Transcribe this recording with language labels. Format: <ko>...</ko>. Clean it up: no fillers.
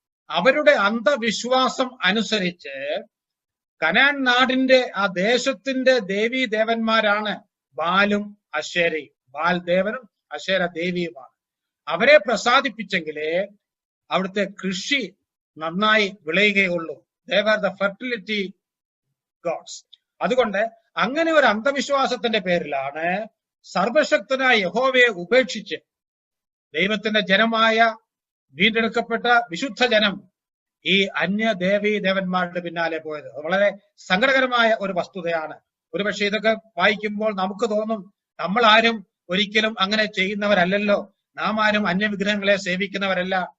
<ml>അവരുടെ അന്ധവിശ്വാസം അനുസരിച്ച് കനാൻ നാടിന്റെ ആ ദേശത്തിന്റെ ദേവീ ദേവന്മാരാണ് ബാലും അശേരയും. ബാൽ ദേവനും അശേര ദേവിയുമാണ്. അവരെ പ്രസാദിപ്പിച്ചെങ്കിലേ അവിടുത്തെ കൃഷി നന്നായി വിളയുകയുള്ളൂ.</ml> <en>They were the fertility gods.</en> <ml>അതുകൊണ്ട് അങ്ങനെ ഒരു അന്ധവിശ്വാസത്തിന്റെ പേരിലാണ് സർവശക്തനായ യഹോവയെ ഉപേക്ഷിച്ച് ദൈവത്തിന്റെ ജനമായ വീണ്ടെടുക്കപ്പെട്ട വിശുദ്ധ ജനം ഈ അന്യ ദേവീ ദേവന്മാരുടെ പിന്നാലെ പോയത്. വളരെ സങ്കടകരമായ ഒരു വസ്തുതയാണ്. ഒരുപക്ഷെ ഇതൊക്കെ വായിക്കുമ്പോൾ നമുക്ക് തോന്നും, നമ്മൾ ആരും ഒരിക്കലും അങ്ങനെ ചെയ്യുന്നവരല്ലല്ലോ, നാം ആരും അന്യവിഗ്രഹങ്ങളെ സേവിക്കുന്നവരല്ല.</ml>